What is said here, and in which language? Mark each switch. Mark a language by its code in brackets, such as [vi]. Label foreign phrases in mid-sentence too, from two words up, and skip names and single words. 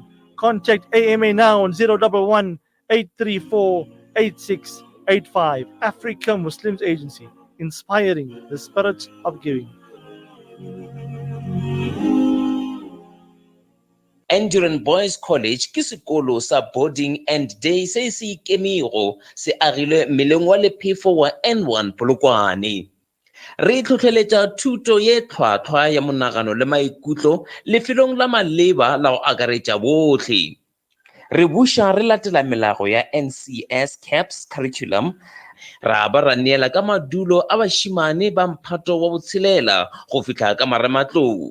[en] Contact AMA now on 011 834 8685. Africa Muslims Agency, inspiring the spirit of giving. [nso] Enduran Boys College ke sekolo sa [en] boarding and day [nso] se se ikemego se agilwe meleng wa lephefo wa N1 Polokwane. Re tlhotlheletsa thuto ye tlhwatlhwa ya monagano le maikutlo lefelong la maleba la go akaretsa botlhe. Re buša re latela melago ya NCS CAPS curriculum, ra ba ra neela ka madulo a bašimane ba mphato wa botshelela go fitlha ka marematlou.